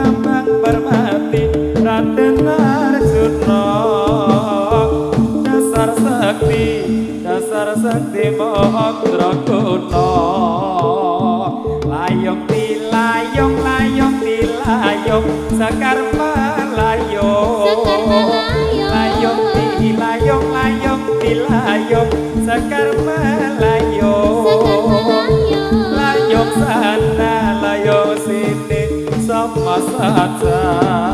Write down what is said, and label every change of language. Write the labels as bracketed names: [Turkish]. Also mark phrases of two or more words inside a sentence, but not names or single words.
[Javanese] Raden Arjuna dasar sakti Mahendra Guna layong di layong layong di layong sekar melayong layong di layong layong di layong sekar melayong layong sana layong [Indonesian] sini sama saja